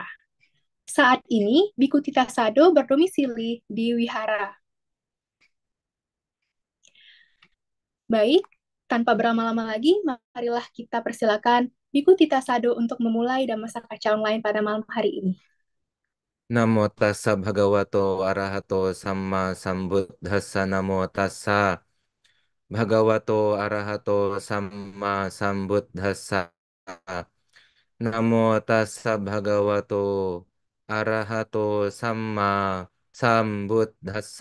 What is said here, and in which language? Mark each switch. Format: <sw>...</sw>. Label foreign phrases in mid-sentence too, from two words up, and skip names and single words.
<id>Saat ini, Biku Tita Sado berdomisili di Wihara. Baik, tanpa berlama-lama lagi, marilah kita persilakan Biku Tita Sado untuk memulai Dhammasaka Kaca Online pada malam hari ini.</id> <pi>Namo tassa bhagavato arahato samma sambuddhassa. Namo tassa bhagavato arahato samma sambuddhassa. Namo tassa bhagavato arahato samma sambuddhassa.</pi>